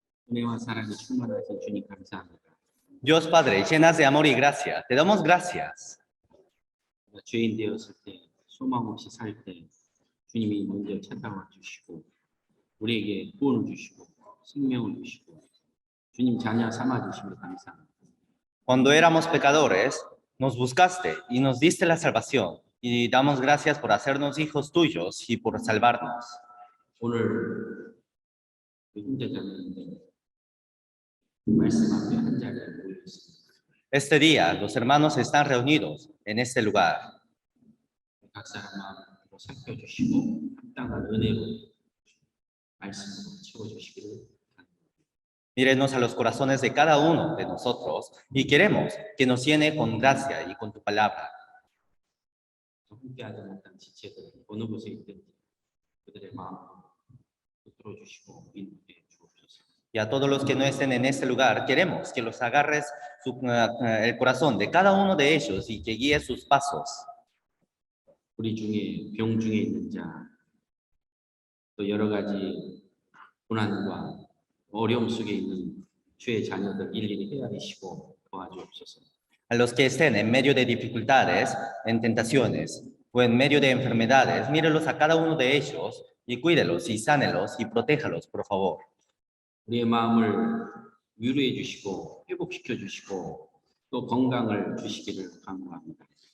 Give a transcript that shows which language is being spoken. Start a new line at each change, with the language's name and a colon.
Korean: 은혜와 사랑이 충만하신 주님 감사합니다.
Spanish: Dios Padre, llenas de amor y gracia, te damos gracias.
Korean: 우리가 죄인 되었을 때, 소망 없이 살 때 주님이 먼저 찾아와 주시고 우리에게 구원을 주시고 생명을 주시고 주님 자녀 삼아 주심을 감사합니다.
Spanish: Cuando éramos pecadores, nos buscaste y nos diste la salvación. Y damos gracias por hacernos hijos tuyos y por salvarnos.
Korean: 오늘 혼자 잤는데 말씀 앞에 한 자리에 모여 있습니다.
Spanish: Este día, los hermanos están reunidos en este lugar.
Korean: 각 사람 마음으로 살펴주시고 합당한 은혜로 말씀으로 채워주시기를
Spanish: Mírenos a los corazones de cada uno de nosotros y queremos que nos llene con gracia y con tu palabra.
Korean: 함께하지 못한 지체들 어느 곳에 있든지 그들의 마음을 들어주시고 인도해 주옵소서.
Spanish: Y a todos los que no estén en este lugar, queremos que los agarres el corazón de cada uno de ellos y que guíes sus pasos.
Korean: 우리 중에 병 중에 있는 자, 또 여러 가지 고난과 어려움 속에 있는 주의 자녀들 일일이 헤아리시고 도와주옵소서.
Spanish: A los que estén en medio de dificultades, en tentaciones o en medio de enfermedades, mírelos a cada uno de ellos y cuídelos y sánelos y protéjalos, por favor.
Korean: 우리의 마음을 위로해 주시고 회복시켜 주시고 또 건강을 주시기를 간구합니다.